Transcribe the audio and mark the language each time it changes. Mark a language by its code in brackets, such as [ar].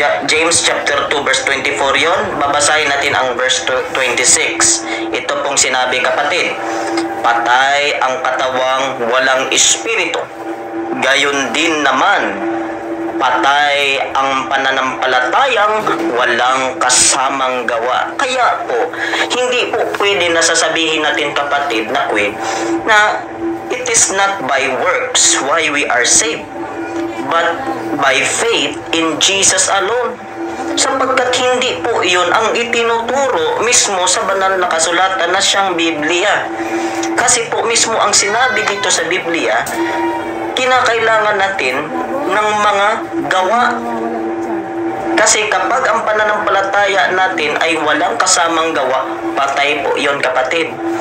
[tl] James chapter 2 verse 24 yon. Babasahin natin ang verse 26. Ito pong sinabi, kapatid, patay ang katawang walang espiritu. Gayon din naman, patay ang pananampalatayang walang kasamang gawa. Kaya po, hindi po pwede na sasabihin natin, kapatid, na [en] it is not by works why we are saved, but by faith in Jesus alone. [tl] Sapagkat hindi po iyon ang itinuturo mismo sa banal na kasulatan na siyang Biblia. Kasi po mismo ang sinabi dito sa Biblia, kinakailangan natin ng mga gawa. Kasi kapag ang pananampalataya natin ay walang kasamang gawa, patay po iyon, kapatid.